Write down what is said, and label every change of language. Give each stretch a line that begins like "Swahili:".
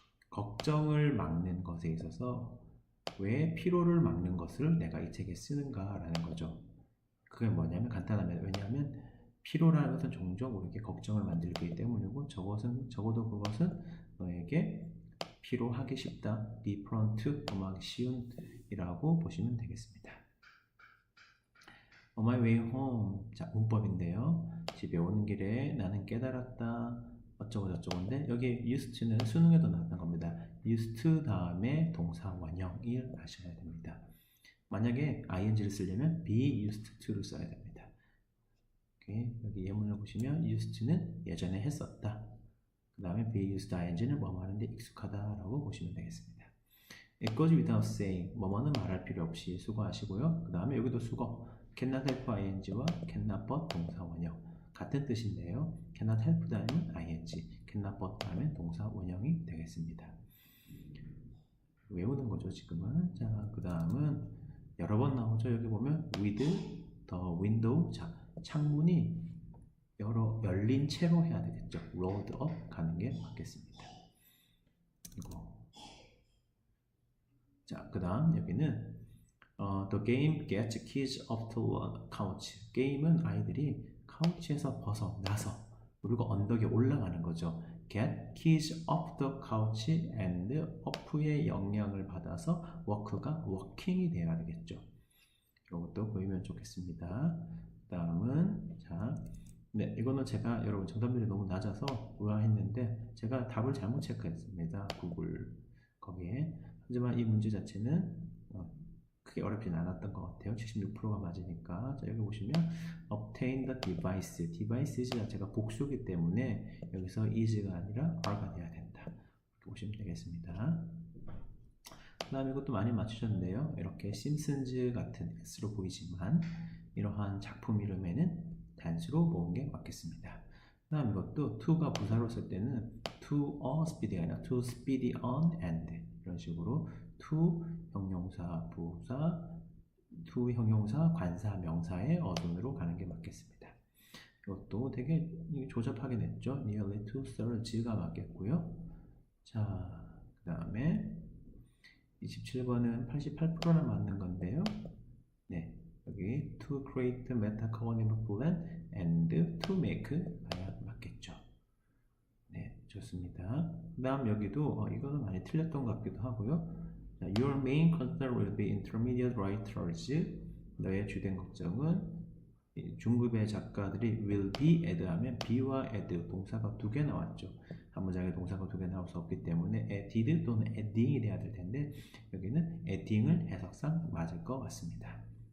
Korean: 걱정을 막는 것에 있어서 왜 피로를 막는 것을 내가 이 책에 쓰는가라는 거죠. 그게 뭐냐면 간단합니다. 왜냐하면 피로라는 것은 종종 우리에게 걱정을 만들기 때문이고 적어도 그것은 너에게 피로하기 쉽다, be prone to, 범하기 쉬운 이라고 보시면 되겠습니다.
English: On my way home,
Korean: 자 문법인데요. 집에 오는 길에 나는 깨달았다 어쩌고 저쩌고인데 여기 used to는 수능에도 나왔던 겁니다. used to 다음에 동사 원형을 하셔야 됩니다. 만약에 ing를 쓰려면 be used to를 써야 됩니다. 여기 예문을 보시면 used to는 예전에 했었다. 그 다음에 be used ing는 뭐뭐 하는데 익숙하다라고 보시면 되겠습니다.
English: It goes without saying,
Korean: 뭐뭐는 말할 필요 없이 수고하시고요. 그 다음에 여기도 수고, cannot help ing와 cannot but 동사 원형 같은 뜻인데요. cannot help 다음은 ing, cannot but 다음에 동사 원형이 되겠습니다. 외우는 거죠 지금은. 자, 그 다음은 여러 번 나오죠. 여기 보면
English: with the window,
Korean: 자 창문이 열린 채로 해야 되겠죠. rolled up 가는 게 맞겠습니다. 이거. 자, 그 다음 여기는
English: the game gets kids off the couch.
Korean: 게임은 아이들이 카우치에서 벗어나서 그리고 언덕에 올라가는 거죠.
English: get kids off the couch
Korean: and off의 영향을 받아서 work가 working이 돼야 되겠죠. 이것도 보이면 좋겠습니다. 다음은 자, 네, 이거는 제가 여러분 정답률이 너무 낮아서 의아했는데 제가 답을 잘못 체크했습니다. 구글 거기에. 하지만 이 문제 자체는 크게 어렵진 않았던 것 같아요. 76%가 맞으니까. 자, 여기 보시면
English: obtain the device,
Korean: device 자체가 복수기 때문에 여기서 is가 아니라 are가 돼야 된다. 이렇게 보시면 되겠습니다. 그 다음에 이것도 많이 맞추셨는데요. 이렇게 심슨즈 같은 S로 보이지만 이러한 작품 이름에는 단수로 모은 게 맞겠습니다. 그 다음 이것도 to가 부사로 쓸 때는 to a speedy가 아니라 to speedy on and 이런 식으로 to 형용사 부사, to 형용사 관사 명사의 어순으로 가는 게 맞겠습니다. 이것도 되게 조잡하게 냈죠. nearly 2/3가 맞겠고요. 자, 그 다음에 27번은 88%나 맞는 건데요. 네, 여기
English: to create meta-cognitive plan and to make
Korean: 가야 맞겠죠. 네, 좋습니다. 그 다음 여기도 이거는 많이 틀렸던 것 같기도 하고요.
English: 자, your main concern will be intermediate writers.
Korean: 너의 주된 걱정은 중급의 작가들이
English: will be add
Korean: 하면 be와 add 동사가 2개 나왔죠. 한 문장에 동사가 2개 나올 수 없기 때문에 added 또는 adding이 돼야 될 텐데 여기는 adding을 해석상 맞을 것 같습니다.